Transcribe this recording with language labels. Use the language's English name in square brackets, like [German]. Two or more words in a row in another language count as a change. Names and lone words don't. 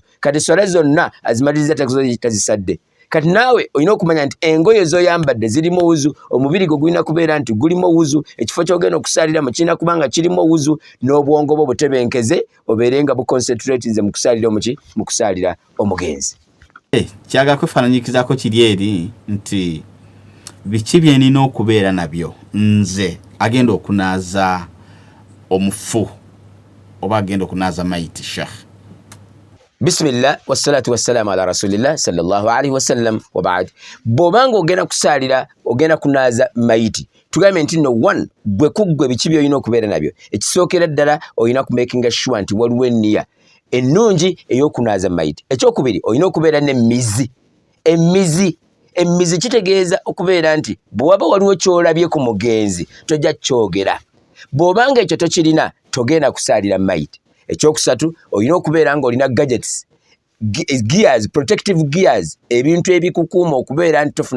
[Ganda] Kati esswala zonna azimaliriza tazisadde. Kati naawe olina okumanya nti engoye z'oyambadde zirimu wuzu, omubiri gwo gulina kubeera nti gulimu wuzu, ekifo ky'ogenda okusaaliramu kirina kubanga kirimu wuzu, n'obwongo bwo butebenkeze obeere nga buconcentratinze mu kusaalira omugenzi. Kyaga kwefaananyikizaako kiri eri nti biki bye nina okubeera nabyo nze agenda okunaaza omufu oba agenda okunaaza maiti sheikh. [Arabic] بسم الله والصلاة والسلام على رسول الله صلى الله عليه وسلم وبعد. [Ganda] Bw'obanga ogenda kusaalira ogenda kunaaza maiti tugambe nti [English] no one [Ganda] bwe kuggwe biki by'olina okubeera nabyo ekisookera ddala olina kumakinga sure nti waliwo enniya ennungi ey'okunaaza mayiti ekyokubiri olina okubeera n'emmizi emmizi kitegeeza okubeera nti bwe waba waliwo ky'olabye ku mugenzi tojja kyogera bw'obanga ekyo tokirina togenda kusaalira mayiti ekyokusatu olina okubeera ng'olina [English] gadgets gears, protective gears [Ganda] ebintu ebikukuuma okubeera nti tofuna